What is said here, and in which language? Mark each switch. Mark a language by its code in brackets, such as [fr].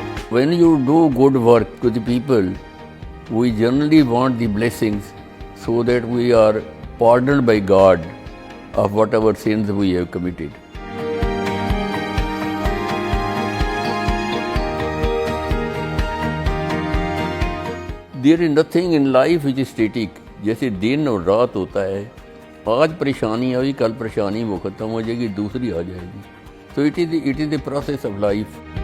[en] When you do good work to the people, we generally want the blessings so that we are pardoned by God of whatever sins we have committed. There is nothing in life which is static. [hi] जैसे दिन और रात होता है, आज परेशानी आई, कल परेशानी वो ख़त्म हो जाएगी, दूसरी आ जाएगी. [en] So it is the process of life.